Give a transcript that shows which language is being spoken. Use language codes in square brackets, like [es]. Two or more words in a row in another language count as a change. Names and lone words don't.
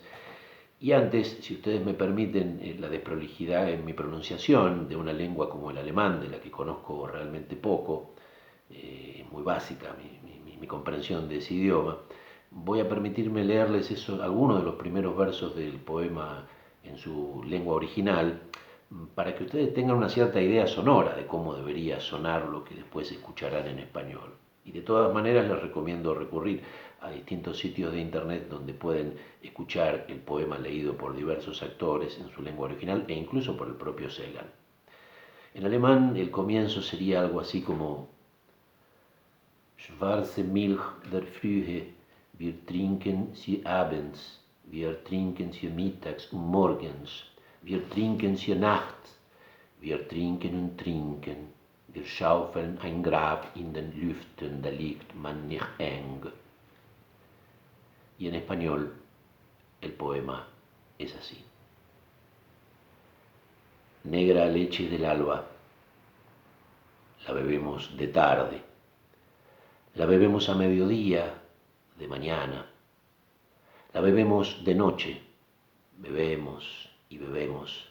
[es] Y antes, si ustedes me permiten, la desprolijidad en mi pronunciación de una lengua como el alemán, de la que conozco realmente poco, muy básica mi comprensión de ese idioma, voy a permitirme leerles algunos de los primeros versos del poema en su lengua original, para que ustedes tengan una cierta idea sonora de cómo debería sonar lo que después escucharán en español. Y de todas maneras les recomiendo recurrir a distintos sitios de internet donde pueden escuchar el poema leído por diversos actores en su lengua original e incluso por el propio Celan. En alemán el comienzo sería algo así como: [de] Schwarze Milch der Frühe, wir trinken sie abends, wir trinken sie mittags und morgens, wir trinken sie nachts, wir trinken und trinken, wir schaufeln ein Grab in den Lüften, da liegt man nicht eng. [es] Y en español el poema es así. Negra leche del alba, la bebemos de tarde, la bebemos a mediodía, de mañana, la bebemos de noche, bebemos y bebemos.